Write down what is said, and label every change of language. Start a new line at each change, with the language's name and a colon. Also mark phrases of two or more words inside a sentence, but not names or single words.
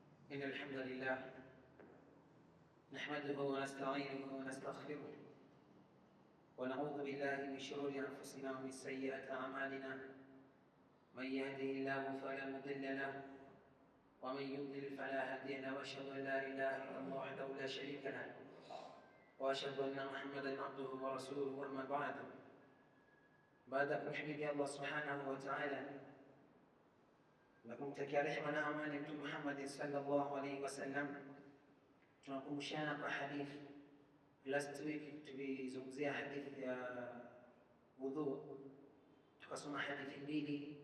Arabic: إن الحمد لله نحمده ونستعينه ونستغفره ونعوذ بالله من شرور أنفسنا ومن سيئات أعمالنا. من يهده الله فلا مضل له ومن يضلل فلا هادي له، وأشهد أن لا إله إلا الله وحده لا شريك له، وأشهد أن محمدا عبده ورسوله. أما بعد
Swahili: kumhimidi Allah
Arabic: سبحانه وتعالى
Swahili: na kumtakia rehema na amani Mtume Muhammad
Arabic: صلى الله عليه وسلم,
Swahili: tunakumbushana kwa hadithi.
English: Last week
Swahili: tulizungumzia hadithi ya wudhu, tukasoma hadithi mbili.